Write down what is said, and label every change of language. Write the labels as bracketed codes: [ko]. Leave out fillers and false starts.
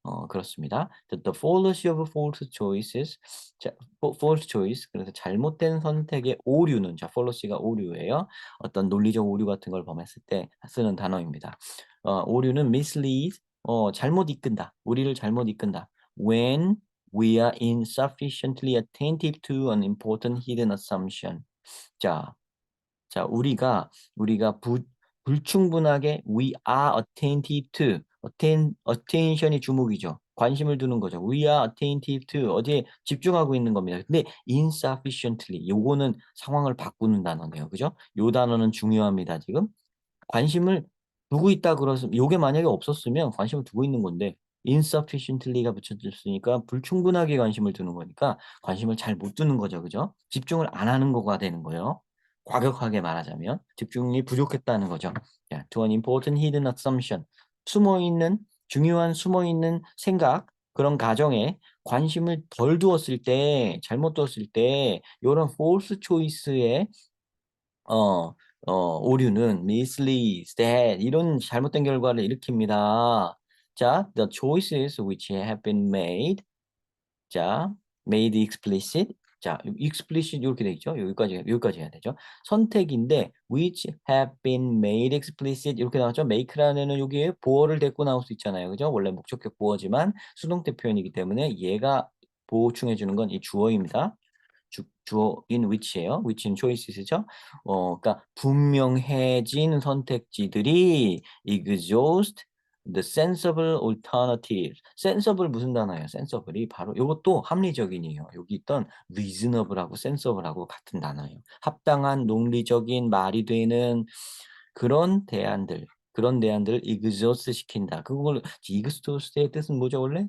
[ko] 그렇습니다. [en] The fallacy of false choices. 자, false choice. [ko] 그래서 잘못된 선택의 오류는, 자, fallacy가 오류예요. 어떤 논리적 오류 같은 걸 범했을 때 쓰는 단어입니다. 오류는 mislead, 잘못 이끈다. 우리를 잘못 이끈다. [en] When we are insufficiently attentive to an important hidden assumption. [ko] 자, 우리가 불충분하게 [en] we are attentive to, [ko] attention이 주목이죠. 관심을 두는 거죠. [en] we are attentive to [ko] 어디에 집중하고 있는 겁니다. 근데 insufficiently 요거는 상황을 바꾸는 단어네요. 그죠? 요 단어는 중요합니다, 지금. 관심을 두고 있다 그러면 요게 만약에 없었으면 관심을 두고 있는 건데 insufficiently가 붙여졌으니까 불충분하게 관심을 두는 거니까 관심을 잘 못 두는 거죠. 그죠? 집중을 안 하는 거가 되는 거예요. 과격하게 말하자면 집중이 부족했다는 거죠. [en] 자, to an important hidden assumption. [ko] 숨어 있는 중요한 숨어 있는 생각 그런 가정에 관심을 덜 두었을 때, 잘못 두었을 때 요런 false choice에 어 오류는 [en] misleads that [ko] 이런 잘못된 결과를 일으킵니다. [en] 자, the choices which have been made. 자, made explicit. [ko] 자, explicit 요렇게 돼 있죠. 여기까지 해야 되죠. 선택인데 [en] which have been made explicit [ko] 이렇게 나왔죠. make라는 애는 여기에 보어를 데리고 나올 수 있잖아요. 그죠? 원래 목적격 보어지만 수동태 표현이기 때문에 얘가 보충해 주는 건 이 주어입니다. 주어인 which예요. which는 choices죠. 그러니까 분명해진 선택지들이 [en] exhaust the sensible alternatives. [ko] sensible 무슨 단어예요? sensible이 바로 이것도 합리적인이에요. 여기 있던 reasonable하고 sensible하고 같은 단어예요. 합당한 논리적인 말이 되는 그런 대안들. 그런 대안들을 exhaust 시킨다. 그걸 exhaust의 뜻은 뭐죠 원래?